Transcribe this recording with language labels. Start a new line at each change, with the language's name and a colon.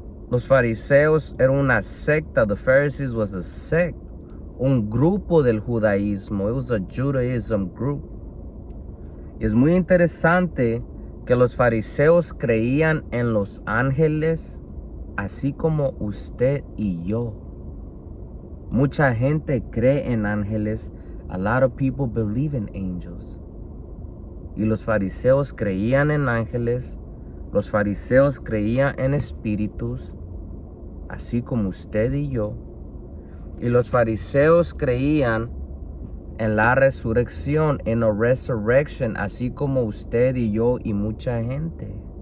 Spanish: Los fariseos eran una secta.
English: The Pharisees was a sect,
Spanish: un grupo del judaísmo.
English: It was a Judaism group.
Spanish: Y es muy interesante que los fariseos creían en los ángeles, así como usted y yo. Mucha gente cree en ángeles.
English: A lot of people believe in angels.
Spanish: Y los fariseos creían en ángeles. Los fariseos creían en espíritus, así como usted y yo. Y los fariseos creían en la resurrección, en la resurrection, así como usted y yo y mucha gente.